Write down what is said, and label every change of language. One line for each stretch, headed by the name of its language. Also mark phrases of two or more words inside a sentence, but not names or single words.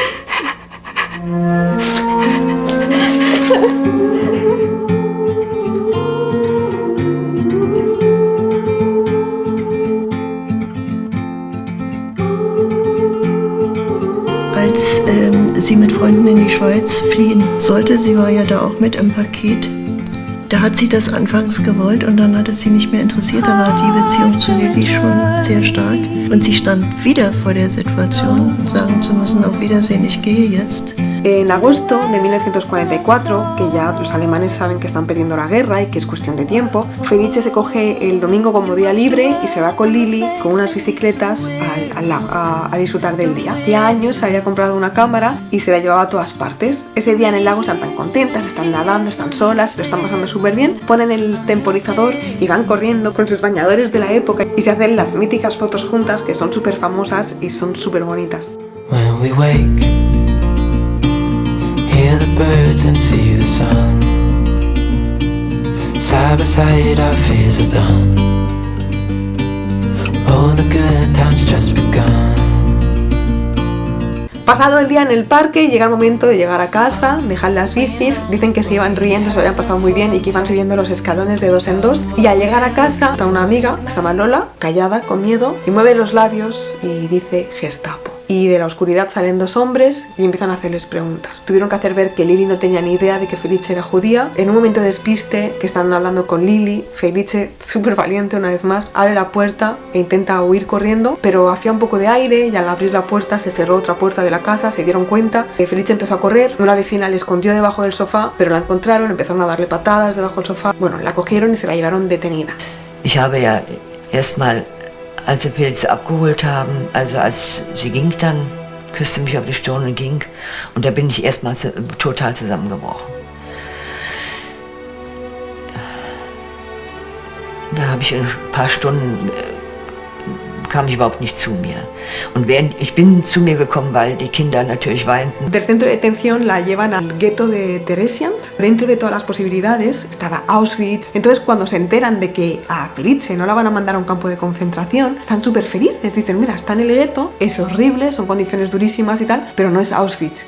German: Als sie mit Freunden in die Schweiz fliehen sollte, sie war ja da auch mit im Paket, da hat sie das anfangs gewollt und dann hat es sie nicht mehr interessiert, da war die Beziehung zu Lily schon sehr stark und sie stand wieder vor der Situation, sagen zu müssen: auf Wiedersehen, ich gehe jetzt.
Spanish: En agosto de 1944, que ya los alemanes saben que están perdiendo la guerra y que es cuestión de tiempo, Felice se coge el domingo como día libre y se va con Lily con unas bicicletas al lago a disfrutar del día. Hacía años se había comprado una cámara y se la llevaba a todas partes. Ese día en el lago están tan contentas, están nadando, están solas, se lo están pasando súper bien, ponen el temporizador y van corriendo con sus bañadores de la época y se hacen las míticas fotos juntas que son súper famosas y son súper bonitas.
English: When we wake, hear the birds and see the sun. Side by side our fears are done. All the good times just begun.
Spanish: Pasado el día en el parque, llega el momento de llegar a casa, dejar las bicis. Dicen que se iban riendo, se lo habían pasado muy bien y que iban subiendo los escalones de 2 en 2. Y al llegar a casa está una amiga, que se llama Lola, callada, con miedo, y mueve los labios y dice Gestapo. Y de la oscuridad salen 2 hombres y empiezan a hacerles preguntas. Tuvieron que hacer ver que Lili no tenía ni idea de que Felice era judía. En un momento de despiste, que están hablando con Lili, Felice, súper valiente una vez más, abre la puerta e intenta huir corriendo, pero hacía un poco de aire y al abrir la puerta se cerró otra puerta de la casa, se dieron cuenta que Felice empezó a correr. Una vecina le escondió debajo del sofá, pero la encontraron, empezaron a darle patadas debajo del sofá. Bueno, la cogieron y se la llevaron detenida.
German: Ich habe ja erstmal, als sie Felice abgeholt haben, also als sie ging dann, küsste mich auf die Stirn und ging. Und da bin ich erstmal total zusammengebrochen. Da habe ich ein paar Stunden, kam ich überhaupt nicht zu mir. Und ich bin zu mir gekommen, weil die Kinder natürlich weinten.
Spanish: Del centro de detención la llevan al gueto de Theresienstadt. Dentro de todas las posibilidades estaba Auschwitz. Entonces cuando se enteran de que a Felice no la van a mandar a un campo de concentración, están súper felices. Dicen, mira, está en el gueto, es horrible, son condiciones durísimas y tal, pero no es Auschwitz.